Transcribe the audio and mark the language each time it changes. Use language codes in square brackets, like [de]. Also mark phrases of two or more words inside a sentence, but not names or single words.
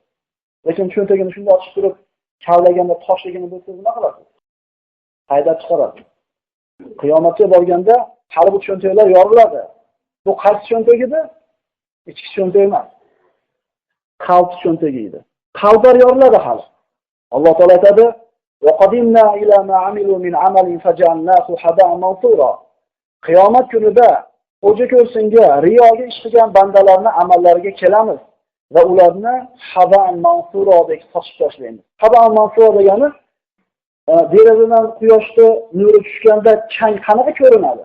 [uz] Lekin cho'ntagini shunday ochib turib, kavlaganda toshligini bilsangiz nima qilasiz? Haydab chiqarasiz. Qiyomatga borganda hali bu cho'ntaklar yoriladi. Bu qaysi cho'ntak edi? Ichki cho'ntak emas. Qalb cho'ntagi edi. Qalblar yoriladi hali. Alloh taolo aytadi: [ar] "وقدمنا إلى ما عملوا من عمل فجعلناه هباء منثورا." [uz] Qiyomat kunida o'ja ko'rsinga riyoga ish qilgan bandalarning amallariga kelamiz va ularni haba'an mansurodek sochib tashlaymiz. [ar] هباء منثورا [uz] degani derazadan quyoshni nuri tushganda chang qanaqa ko'rinadi?